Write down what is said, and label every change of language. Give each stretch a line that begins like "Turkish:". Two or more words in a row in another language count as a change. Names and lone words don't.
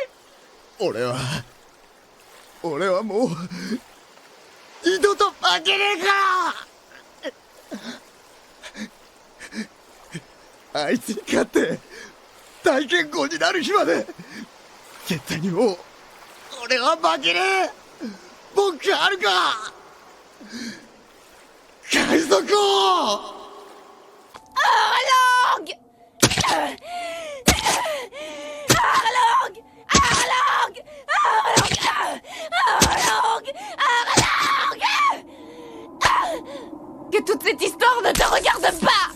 Japanese: 俺はもう二度と負けねえからあいつに勝って大剣豪になる日まで絶対にもう俺は負けねえ。文句あるか海賊王。
French: Que toute cette histoire ne te regarde pas.